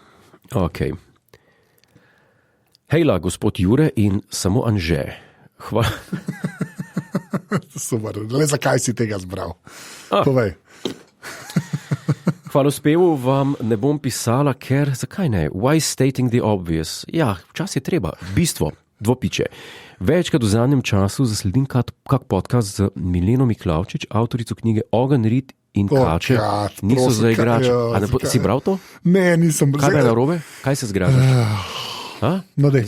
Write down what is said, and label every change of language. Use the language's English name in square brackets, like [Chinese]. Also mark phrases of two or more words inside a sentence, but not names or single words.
[Slovenian] Ok. Hejla, gospod Jure in samo Anže. Hvala. Super, le zakaj si tega zbral? Povej. Hvalospevu vam ne bom pisala, ker, zakaj ne? [English] Why stating the obvious? [Slovenian] Ja, včasih je treba. Bistvo, dvopiče. Večkrat v zadnjem času zasledim kak podcast z Mileno Miklavčič, avtorico knjige Ogenj, rit in kače. Niso za igrač. Si bral to? Ne, nisem. Kaj je narobe? Kaj se zgražaš? No, dej,